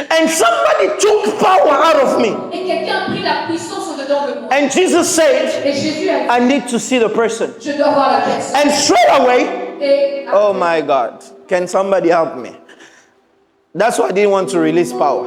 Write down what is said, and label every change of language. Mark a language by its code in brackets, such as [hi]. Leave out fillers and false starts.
[en] And somebody took power out of me. [fr] Et quelqu'un a pris la puissance au-dedans de moi. [en] And Jesus said, [fr] Et Jésus a dit, [en] I need to see the person. [fr] je dois voir la personne. [en] And straight away, [fr] Et [en] oh my God, can somebody help me? That's why I didn't want to release power.